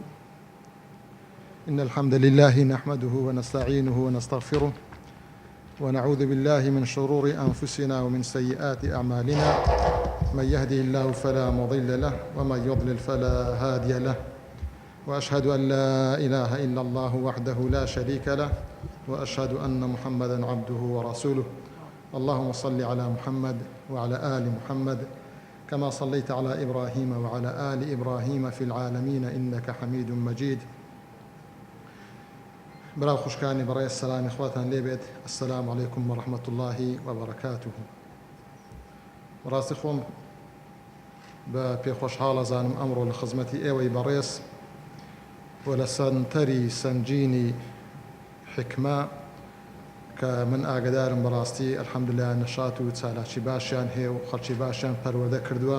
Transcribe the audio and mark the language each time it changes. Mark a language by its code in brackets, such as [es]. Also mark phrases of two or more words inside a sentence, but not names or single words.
[ar] إن الحمد لله نحمده ونستعينه ونستغفره ونعوذ بالله من شرور أنفسنا ومن سيئات أعمالنا، من يهده الله فلا مضل له ومن يضلل فلا هادي له، وأشهد أن لا إله إلا الله وحده لا شريك له، وأشهد أن محمدًا عبده ورسوله. اللهم صل على محمد وعلى آل محمد كما صليت على إبراهيم وعلى آل إبراهيم في العالمين إنك حميد مجيد. [ckb] براو خوشکانی برای السلام إخواتان لێبێت. [ar] السلام عليكم ورحمة الله وبركاته. [ckb] ڕاستی خۆم بە پێخۆشحاڵ ئەزانم ئەمڕۆ لە خزمەتی ئێوەی بەڕێز و لە سەنتەری سنجینی حکمە کە من ئاگدارم بەڕاستی ئەلحەمدوللا نەشات و چالاکی باشیان هەیە و خەڵکی باشیان پەروەردە کردووە.